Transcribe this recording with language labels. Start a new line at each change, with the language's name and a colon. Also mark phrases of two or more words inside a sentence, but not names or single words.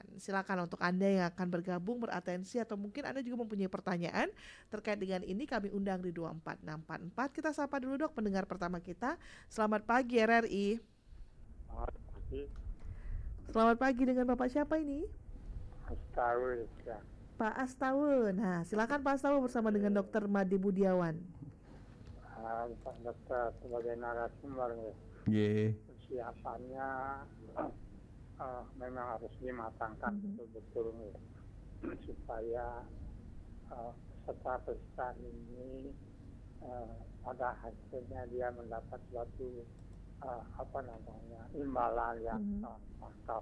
Indonesian: Silakan untuk Anda yang akan bergabung, beratensi atau mungkin Anda juga mempunyai pertanyaan terkait dengan ini, kami undang di 24644. Kita sapa dulu Dok pendengar pertama kita. Selamat pagi RRI. Selamat pagi, dengan Bapak siapa ini? Astawun ya. Pak Astawun. Nah, silakan Pak Astawun bersama dengan Dr. Made Budiawan. Pak Dokter sebagai narasumber persiapannya memang harus dimatangkan betul-betul supaya peserta ini pada hasilnya dia mendapat suatu imbalan yang mantap.